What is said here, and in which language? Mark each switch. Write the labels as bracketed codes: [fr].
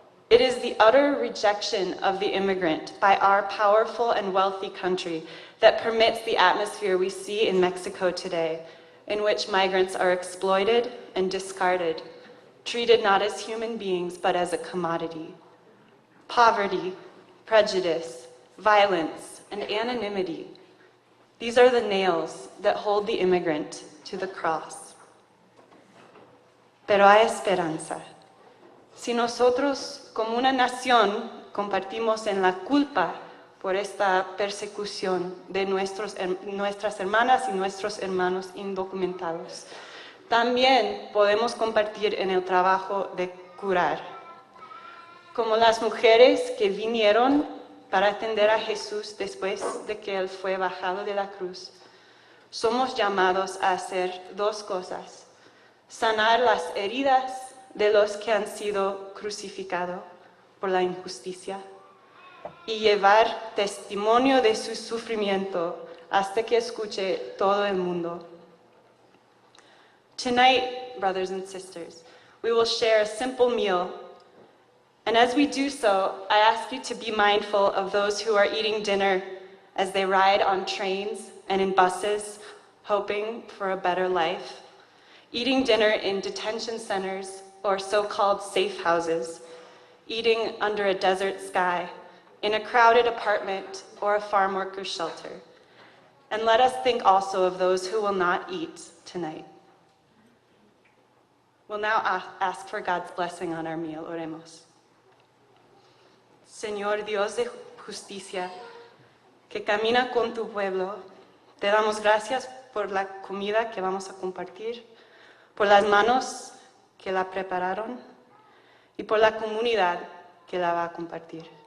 [en] It is the utter rejection of the immigrant by our powerful and wealthy country that permits the atmosphere we see in Mexico today, in which migrants are exploited and discarded, treated not as human beings, but as a commodity. Poverty, prejudice, violence, and anonymity. These are the nails that hold the immigrant to the cross. [es] Pero hay esperanza. Si nosotros, como una nación, compartimos en la culpa por esta persecución de nuestras hermanas y nuestros hermanos indocumentados, también podemos compartir en el trabajo de curar. Como las mujeres que vinieron para atender a Jesús después de que Él fue bajado de la cruz, somos llamados a hacer dos cosas: sanar las heridas de los que han sido crucificados por la injusticia y llevar testimonio de su sufrimiento hasta que escuche todo el mundo. [en] Tonight, brothers and sisters, we will share a simple meal. And as we do so, I ask you to be mindful of those who are eating dinner as they ride on trains and in buses, hoping for a better life, eating dinner in detention centers or so-called safe houses, eating under a desert sky, in a crowded apartment or a farm worker's shelter. And let us think also of those who will not eat tonight. We'll now ask for God's blessing on our meal. [es] Oremos. Señor Dios de justicia, que camina con tu pueblo, Te damos gracias por la comida que vamos a compartir, por las manos que la prepararon y por la comunidad que la va a compartir.